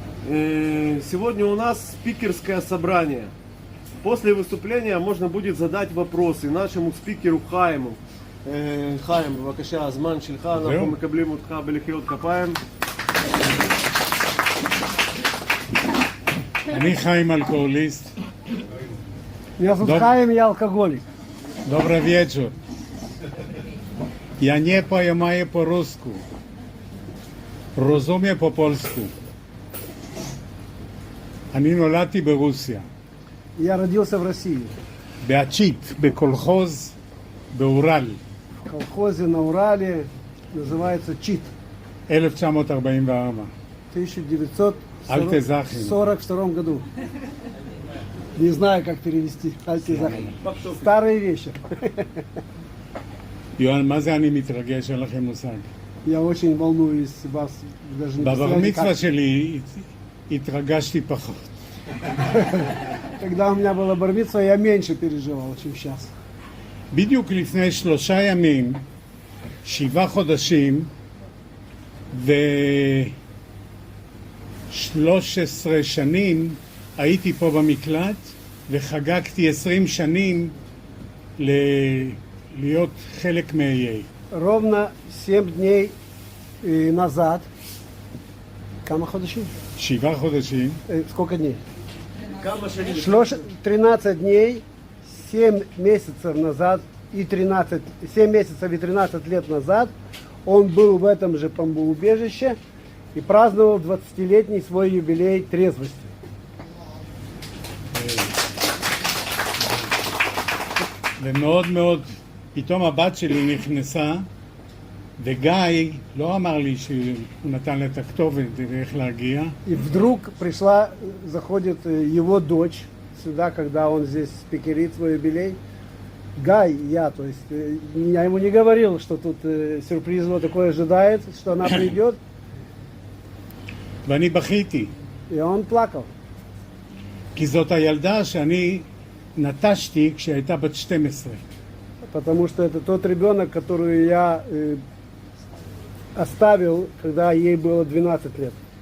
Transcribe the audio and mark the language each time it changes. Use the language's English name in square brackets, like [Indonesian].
[Russian] Сегодня у нас спикерское собрание. После выступления можно будет задать вопросы нашему спикеру Хаиму. [Hebrew] חיים, בבקשה, הזמן שלך, אנחנו מקבלים אותך בלחיאות כפיים. אני חיים אלכוהוליסט. [Russian] Меня зовут Хаим, я алкоголик. Добрый вечер. Я не понимаю по-русски. [Ukrainian] Розумію по-польську. [Hebrew] אני נולדתי ברוסיה. [Russian] Я родился в России. [Hebrew] בעצ'ית, בקולחוז, באורל. [Russian] В колхозе на Урале, называется ЧИТ. 1944. В 1942 году. Не знаю, как перевести. Альтезахин. Старые вещи. [Hebrew] יואל, מה זה אני מתרגש? אין לכם מושג. [Russian] Я очень волнуюсь, вас даже не [Hebrew] בבר [Russian] представляете, [Hebrew] מצווה [Russian] как. [Hebrew] שלי התרגשתי פחות. [Russian] Когда у меня было бар-мицва, я меньше переживал, чем сейчас. [Hebrew] בדיוק לפני 3 ימים, 7 חודשים ו13 שנים הייתי פה במקלט וחגגתי 20 שנים להיות חלק מ-AA. [Russian] Ровно 7 дней назад. [Hebrew] Кама ходочи? 7 חודשים. [Russian] Сколько дней? [Hebrew] כמה שנים? [Russian] 13 дней, 7 месяцев назад и 7 месяцев и 13 лет назад он был в этом же бомбоубежище и праздновал 20-летний свой юбилей трезвости. [Hebrew] ומאוד מאוד, פתאום הבת שלי נכנסה וגיא לא אמר לי שהוא נתן לה את הכתובת ואיך להגיע. [Russian] И вдруг заходит его дочь сюда, когда он здесь спикерит свой юбилей. Гай, то есть, я ему не говорил, что тут сюрприз его такой ожидает, что она придет, [Hebrew] ואני בכיתי, [Russian] и он плакал. [Hebrew] כי זאת הילדה שאני נטשתי כשהייתה בת 12. [Russian] Потому что это тот ребенок, которую я оставил, когда ей было 12 лет.